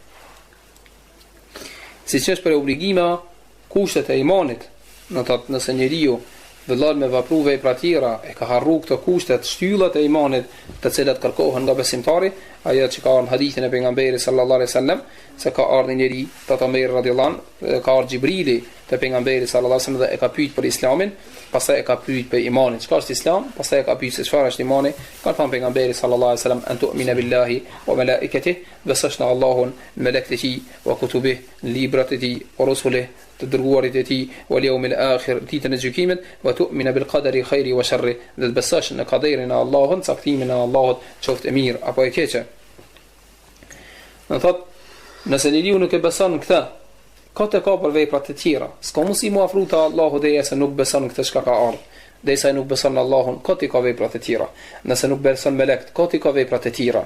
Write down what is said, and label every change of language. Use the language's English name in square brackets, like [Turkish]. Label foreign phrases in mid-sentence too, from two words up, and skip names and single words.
[Albanian] Siç është për obligime, kushtet e imanit, nëse njeriu vëllon me vepru vepra tjera, e ka harru këto kushtet, shtyllat e imanit të cilat kërkohen nga besimtari, ajo që ka në hadithin e pejgamberit sallallahu alaihi wasallam, se ka ardhur njëri te Omer [Arabic] رضي الله عنه, [Albanian] ka ardhur Xhibrili te pejgamberit [Arabic] صلى الله عليه وسلم [Albanian] dhe e ka pyet për islamin, pastaj e ka pyet për imanin, çka është islam, pastaj e ka pyet se çfarë është imani, ka thënë pejgamberi [Arabic] صلى الله عليه وسلم أن تؤمن بالله وملائكته, [Albanian] besosh në Allahun, në melekët e tij, [Arabic] وكتبه, [Albanian] librat e tij, [Arabic] ورسله, [Albanian] të dërguarit e tij, [Arabic] واليوم الآخر, [Albanian] ditën e gjykimit, [Arabic] وتؤمن بالقدر خيره وشره, [Albanian] dhe të besosh në qadarin e Allahut, caktimin e Allahut, qoftë e mirë apo e keqe. Në thot, nëse njeriu nuk e beson këtë, ka të ka për veprat të tjera. S'ka mundësi mu afru te Allahu derisa nuk beson këtë çka ka ardhur. Derisa nuk beson në Allahun, ka të ka veprat të tjera. Nëse nuk beson me lekt, ka të ka veprat të tjera.